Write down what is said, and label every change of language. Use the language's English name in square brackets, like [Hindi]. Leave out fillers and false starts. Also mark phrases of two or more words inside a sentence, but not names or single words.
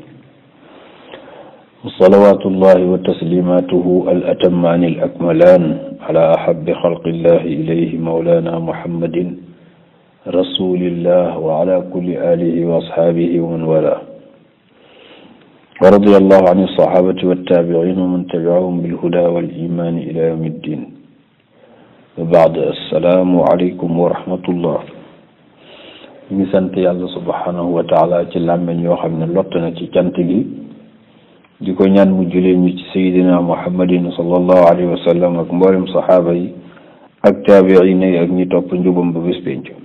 [Arabic] وصلوات الله وتسليماته الأتمان الأكملان على أحب خلق الله إليه مولانا محمد رسول الله وعلى كل آله وأصحابه ومن والاه. ورضي الله عن الصحابة والتابعين ومن تبعهم بالهدى والإيمان إلى يوم الدين. وبعد السلام عليكم ورحمة الله. [Wolof] ñu sant yàlla [Arabic] سبحانه وتعالى [Wolof] ci làmmeñ yoo xam ne lott na ci cant gi di ko ñaan mu julee ñu ci [Arabic] سيدنا محمد صلى الله عليه وسلم [Wolof] ak mboolem saxaaba yi ak taabiina yi ak ñi topp njubam ba bés penc.